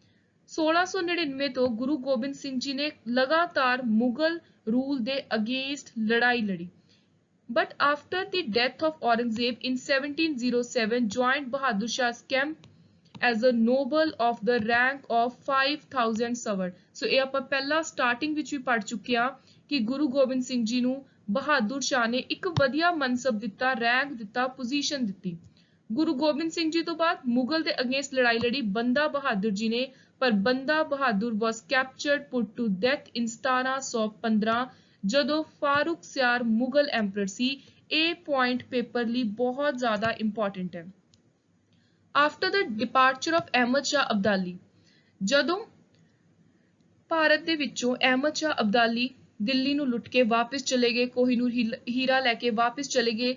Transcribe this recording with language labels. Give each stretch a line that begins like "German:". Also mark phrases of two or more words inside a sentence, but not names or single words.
Punjabi: 1699 ਤੋਂ ਗੁਰੂ ਗੋਬਿੰਦ ਸਿੰਘ ਜੀ ਨੇ ਲਗਾਤਾਰ ਮੁਗਲ ਰੂਲ ਦੇ ਅਗੇਂਸਟ ਲੜਾਈ ਲੜੀ।
English: But after the death of Aurangzeb in 1707, joined Bahadur Shah's camp as a noble of the rank of 5000 ਸਵਰ।
Punjabi: ਸੋ ਇਹ ਆਪਾਂ ਪਹਿਲਾਂ ਸਟਾਰਟਿੰਗ ਵਿੱਚ ਵੀ ਪੜ ਚੁੱਕੇ ਹਾਂ ਕਿ ਗੁਰੂ ਗੋਬਿੰਦ ਸਿੰਘ ਜੀ ਨੂੰ ਬਹਾਦਰ ਸ਼ਾਹ ਨੇ ਇੱਕ ਵਧੀਆ ਮਨਸਬ ਦਿੱਤਾ, ਰੈਂਕ ਦਿੱਤਾ, ਪੋਜੀਸ਼ਨ ਦਿੱਤੀ। ਗੁਰੂ ਗੋਬਿੰਦ ਸਿੰਘ ਜੀ ਤੋਂ ਬਾਅਦ ਮੁਗਲ ਦੇ ਅਗੇਂਸਟ ਲੜਾਈ ਲੜੀ ਬੰਦਾ ਬਹਾਦਰ ਜੀ ਨੇ, ਪਰ ਬੰਦਾ ਬਹਾਦਰ
English: was captured put to death
Punjabi: in 1715 ਜਦੋਂ ਫਾਰੂਕ ਸਿਆਰ ਮੁਗਲ ਐਮਪਰਰ ਸੀ। ਇਹ ਪੁਆਇੰਟ ਪੇਪਰ ਲਈ ਬਹੁਤ ਜ਼ਿਆਦਾ ਇੰਪੋਰਟੈਂਟ ਹੈ।
English: after the departure of
Punjabi: ਅਹਿਮਦ ਸ਼ਾਹ ਅਬਦਾਲੀ, ਜਦੋਂ ਭਾਰਤ ਦੇ ਵਿੱਚੋਂ ਅਹਿਮਦ ਸ਼ਾਹ ਅਬਦਾਲੀ ਦਿੱਲੀ ਨੂੰ ਲੁੱਟ ਕੇ ਵਾਪਸ ਚਲੇ ਗਏ, ਕੋਹਿਨੂਰ ਹੀਰਾ ਲੈ ਕੇ ਵਾਪਸ ਚਲੇ ਗਏ।